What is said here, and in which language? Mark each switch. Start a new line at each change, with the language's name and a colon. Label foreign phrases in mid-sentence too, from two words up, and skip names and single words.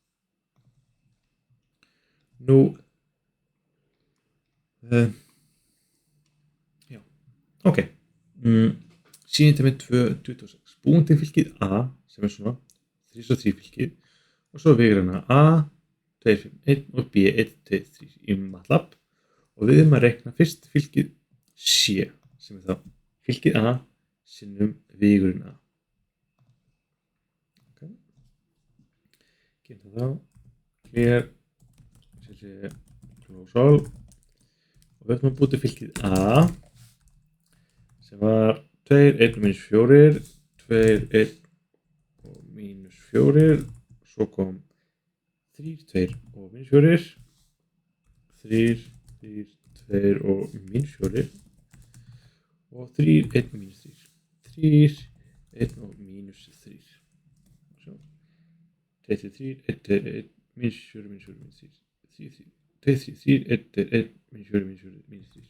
Icelandic: Nú, já, ok, sýnindi með 2, 26, búin til fylkið A, sem er svona 3 og 3 fylkið, og svo vegur hana A, 2, 5, 1 og B, 1, 2, 3 í MATLAB, og við erum að rekna fyrst fylkið C, sem er þá fylkið A, sinnum vegurinn A. Ok, gerum það þá,
English: clear, close all,
Icelandic: og við ætlum að búa til fylkið A sem var 2, 1 og mínus 4, 2, 1 og mínus 4, svo kom 3, 2 og mínus 4, 3, 3, 2 og mínus 4 og 3, 1 og mínus 3, 3, 1 og mínus 3, svo 2, 3, 1, 1, mínus 4, mínus 4, mínus 3, 3, 2, 3, 3, 1, 1, mínus 4, mínus 4, mínus 3.